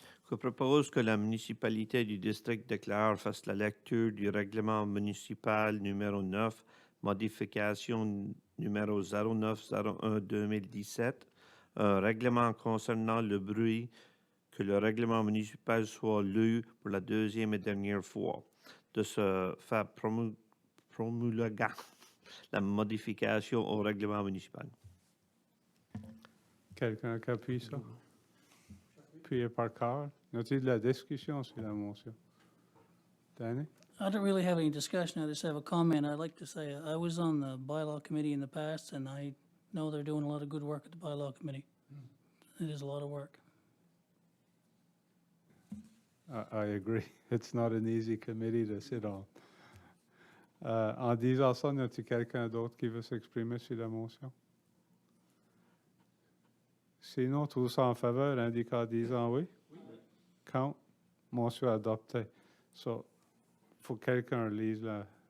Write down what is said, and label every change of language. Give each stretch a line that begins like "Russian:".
French: Je propose que la municipalité du district de Clare fasse la lecture du règlement municipal numéro 9, modification numéro 0901-2017, un règlement concernant le bruit, que le règlement municipal soit lu pour la deuxième et dernière fois, de se faire promulguer la modification au règlement municipal. Quelqu'un qui appuie ça? Appuyé par Carl. Y a-t-il de la discussion sur la motion? Danny?
English: I don't really have any discussion, I just have a comment. I'd like to say, I was on the bylaw committee in the past, and I know they're doing a lot of good work at the bylaw committee. It is a lot of work. I agree. It's not an easy committee to sit on.
French: En disant ça, y a-t-il quelqu'un d'autre qui veut s'exprimer sur la motion? Sinon, tous en faveur, indiquent en disant oui. Count. Motion adoptée. So, faut que quelqu'un lise la...